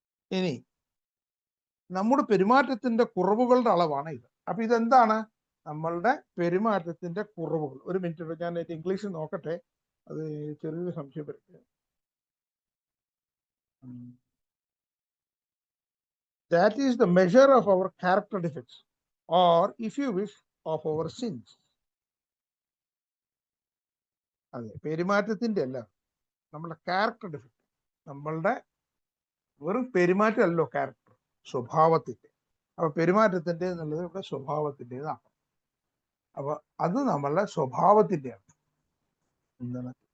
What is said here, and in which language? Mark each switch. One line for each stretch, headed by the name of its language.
Malayalam: ഇനി നമ്മുടെ പെരുമാറ്റത്തിന്റെ കുറവുകളുടെ അളവാണ് ഇത്. അപ്പൊ ഇതെന്താണ്? നമ്മളുടെ പെരുമാറ്റത്തിന്റെ കുറവുകൾ. ഒരു മിനിറ്റ്, ഞാൻ ഇംഗ്ലീഷിൽ നോക്കട്ടെ, അത് ചെറിയൊരു സംശയം വരട്ടെ.
English: That is the measure of our character defects, or if you wish, of our sins.
Malayalam: അതെ, പെരുമാറ്റത്തിന്റെ അല്ല, നമ്മളുടെ ക്യാരക്ടർ ഡിഫക്റ്റ്. നമ്മളുടെ വെറും പെരുമാറ്റമല്ലോ ക്യാരക്ടർ, സ്വഭാവത്തിന്റെ. അപ്പൊ പെരുമാറ്റത്തിന്റെ എന്നുള്ളത് ഇവിടെ സ്വഭാവത്തിൻ്റെതാണ്. അപ്പൊ അത് നമ്മളുടെ സ്വഭാവത്തിൻ്റെയാണ്. എന്താണ്?